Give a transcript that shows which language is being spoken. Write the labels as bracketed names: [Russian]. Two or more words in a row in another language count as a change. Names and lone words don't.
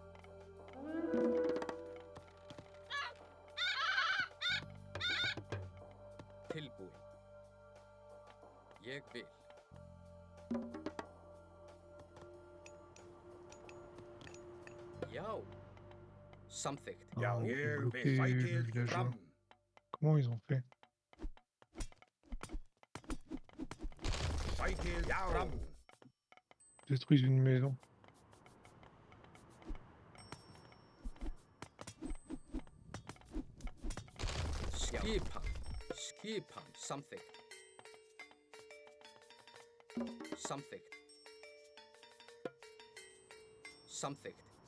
[Icelandic] Tilbúin. Ég vil. Já. Samþykkt. já, Ah, ég [French] bloquer [Icelandic] vil. [French] le [Icelandic] Fætið [French] villageois. [Icelandic] fram. [French] Comment ils ont fait? Fætið fram. Détruisent une maison. [Icelandic] Skipan. Skipan. Samþykkt. Samþykkt. Samþykkt.